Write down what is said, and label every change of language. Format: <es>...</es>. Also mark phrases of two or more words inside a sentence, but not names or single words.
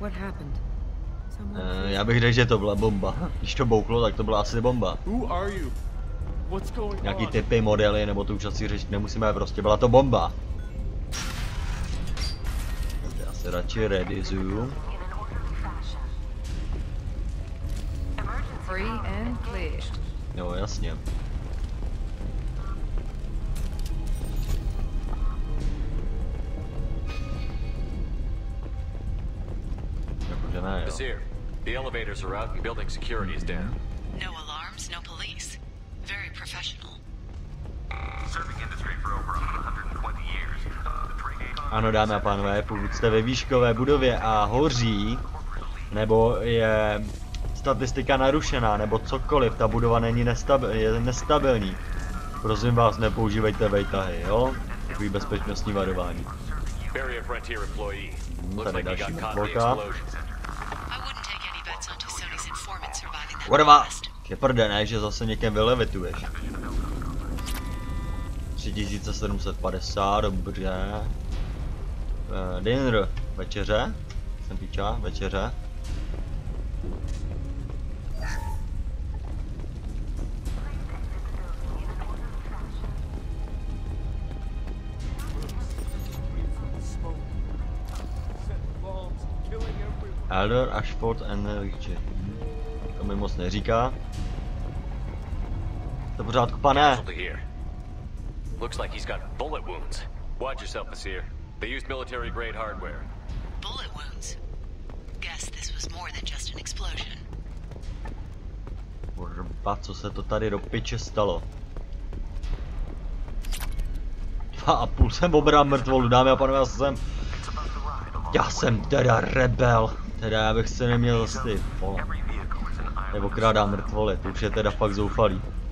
<cs>Já bych řekl, že to byla bomba. Když to bouklo, tak to byla asi bomba. Nějaký typy, modely, nebo to už asi řešit nemusíme, prostě byla to bomba. Se radši readizuju.</cs> <en>Free and clear.</en> <cs>Jo, jasně. Jakože ne, jo.</cs> <en>The elevators are out and building security is down. No alarms, no police. Very professional. Serving industry for over 120 years.</en> <cs>Ano, dámy a pánové, pokud jste ve výškové budově a hoří, nebo je statistika narušená, nebo cokoliv, ta budova není je nestabilní. Prosím vás, nepoužívejte vejtahy, jo? Takový bezpečnostní varování. Tady další mrtvolka. Kurva, je prde, ne, že zase někam vylevituješ. 3750, dobře. Dinner, večeře. Jsem píča, večeře.</cs> <en>Elder, Ashford and Richie.</en> <cs>To mi moc neříká. To pořádku, pane.</cs> <en>Looks like he's got bullet wounds. Watch yourself, Nasir. They used military-grade hardware. Bullet wounds? Guess this was more than just an explosion.</en> <cs>Kurva, co se to tady do piče stalo? 2,5 jsem obral mrtvolu, dámy a pánové, já jsem teda rebel. Teda já bych se neměl zase ty, nebo krádám mrtvoly, to už je teda fakt zoufalý.</cs>